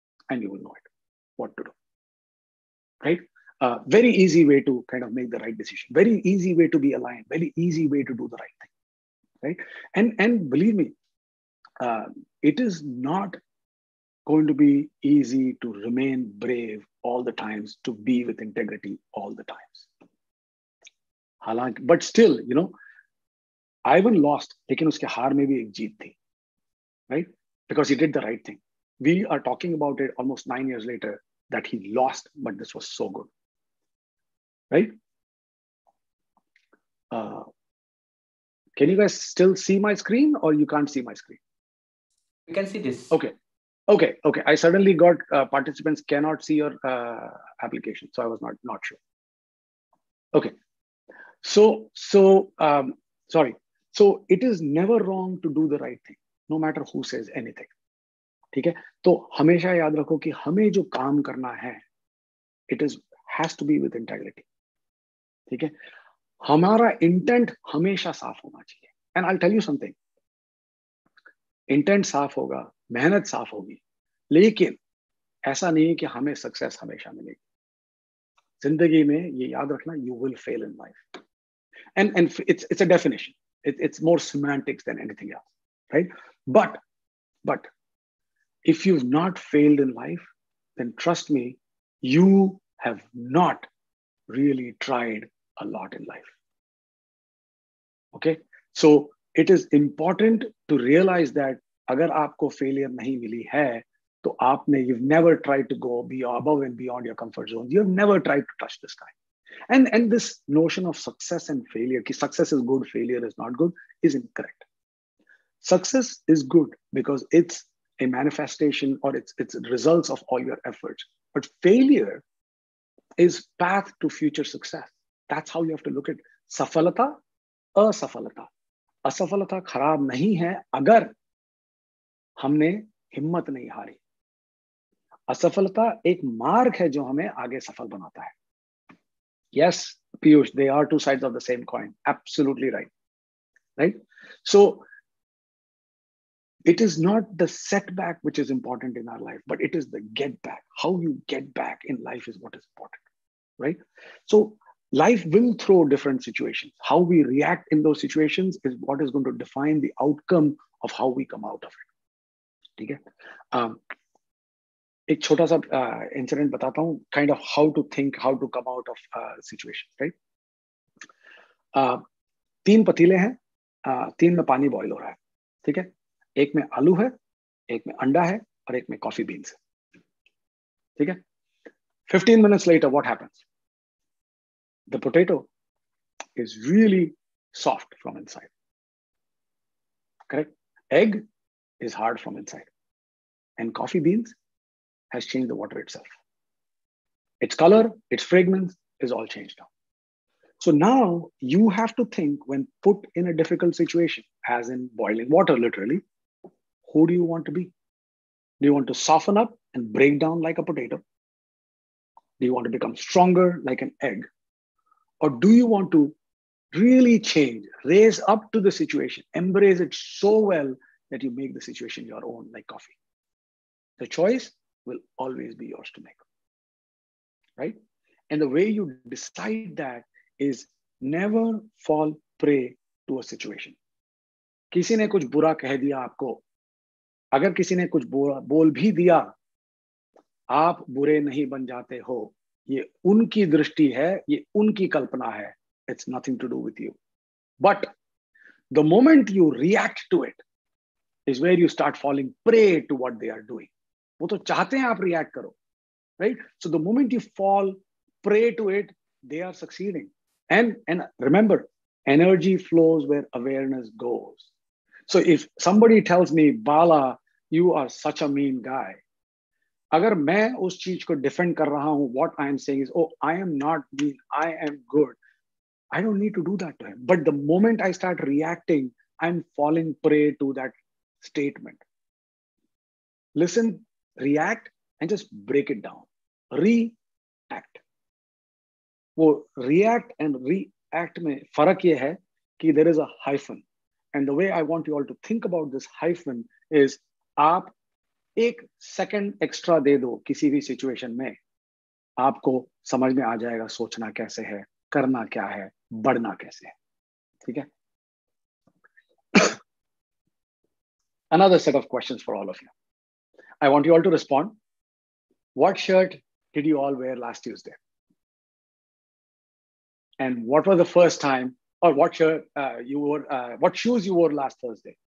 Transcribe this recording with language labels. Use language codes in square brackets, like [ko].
[en] And you will know it, what to do, right? Very easy way to kind of make the right decision. Very easy way to be aligned. Very easy way to do the right thing, right? And believe me, it is not going to be easy to remain brave all the times, to be with integrity all the times. But still, you know, Ivan lost, [hi] लेकिन उसके हार में भी एक जीत थी, right? [en] Because he did the right thing. We are talking about it almost 9 years later that he lost, but this was so good, right? Can you guys still see my screen, or you can't see my screen? We can see this. Okay. I suddenly got participants cannot see your application, so I was not sure. Okay. So sorry. So it is never wrong to do the right thing, no matter who says anything. [hi] ठीक है? तो हमेशा याद रखो कि हमें जो काम करना है, [en] it has to be with integrity. [hi] ठीक है? हमारा इंटेंट हमेशा साफ होना चाहिए. [en] And I'll tell you something. [hi] Intent साफ होगा, मेहनत साफ होगी, लेकिन ऐसा नहीं है कि हमें सक्सेस हमेशा मिलेगी. जिंदगी में ये याद रखना, [en] you will fail in life. And it's a definition. It's more semantics than anything else, right? But if you've not failed in life, then trust me, you have not really tried a lot in life. Okay? So it is important to realize that [hi] अगर आपको failure नहीं मिली है, तो आपने, [en] you've never tried to go above and beyond your comfort zone. You've never tried to touch the sky. And this notion of success and failure, कि success is good, failure is not good, is incorrect. Success is good because it's a manifestation, or it's results of all your efforts. But failure is path to future success. That's how you have to look at [hi] सफलता, असफलता. असफलता खराब नहीं है अगर हमने हिम्मत नहीं हारी. असफलता एक मार्ग है जो हमें आगे सफल बनाता है. [en] Yes, Piyush, they are two sides of the same coin. Absolutely right. Right? So it is not the setback which is important in our life, but it is the get back. How you get back in life is what is important. Right? So life will throw different situations. How we react in those situations is what is going to define the outcome of how we come out of it. [hi] ठीक है? एक छोटा सा incident बताता हूँ, [en] Kind of how to think, how to come out of situation, right? [hi] 3 पतीले हैं, 3 में पानी बॉईल हो रहा है, ठीक है? एक में आलू है, एक में अंडा है, और एक में कॉफी बीन्स है, ठीक है? [en] 15 minutes later, what happens? The potato is really soft from inside. Correct? Egg is hard from inside. And coffee beans has changed the water itself. Its color, its fragrance is all changed now. So now you have to think, when put in a difficult situation, as in boiling water, literally, who do you want to be? Do you want to soften up and break down like a potato? Do you want to become stronger like an egg? Or do you want to really change, raise up to the situation, embrace it so well that you make the situation your own, like coffee? The choice will always be yours to make, right? And the way you decide that is never fall prey to a situation. [hi] किसी ने कुछ बुरा कह दिया आपको, अगर किसी ने कुछ बुरा बोल भी दिया, आप बुरे नहीं बन जाते हो. ये उनकी दृष्टि है, ये उनकी कल्पना है. [en] It's nothing to do with you. But the moment you react to it is where you start falling prey to what they are doing. [hi] वो तो चाहते हैं आप react करो, right? [en] So the moment you fall prey to it, they are succeeding. And remember, energy flows where awareness goes. So if somebody tells me, Bala, you are such a mean guy, [hi] अगर मैं उस चीज को defend कर रहा हूं, [en] what I am saying is, oh, I am not mean, I am good. I don't need to do that to him. But the moment I start reacting, I'm falling prey to that statement. Listen, react, and just break it down. React. वो react and react [hi] में फर्क ये है कि [en] there is a hyphen. And the way I want you all to think about this hyphen is [hi] आप एक second extra दे दो किसी भी situation में, आपको समझ में आ जाएगा सोचना कैसे है, करना क्या है, बढ़ना कैसे है. ठीक है? [en] Another set of questions for all of you. I want you all to respond. What shirt did you all wear last Tuesday? And what was the first time, or what shirt you wore, what shoes you wore last Thursday?